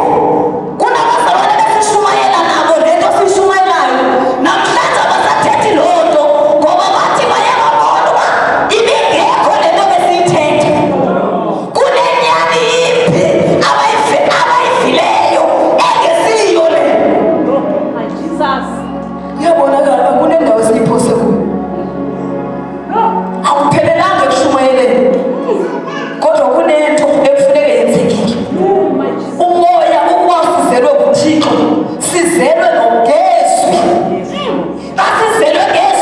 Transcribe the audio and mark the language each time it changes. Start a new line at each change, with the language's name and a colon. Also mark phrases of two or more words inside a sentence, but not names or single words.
Xhosa: Kunabazalwane besishumayela nabo le nto siyishumayelayo. Namhlanje abasathethi loo nto ngoba bathi bayababona uba ibingekho le nto besiyithetha. Kunenyani yimbi abayivileyo engesiyo le.
English: Oh my Jesus.
Xhosa: Iyabonakala uba kunendawo esiyiphose kuyo. Awuphelelanga ekushumayeleni, kodwa kunento ekufuneka yenzekile.
English: Oh my Jesus.
Xhosa: Umoya ukuba sizelwe kuThixo, sizelwe ngezwi. Xa sizelwe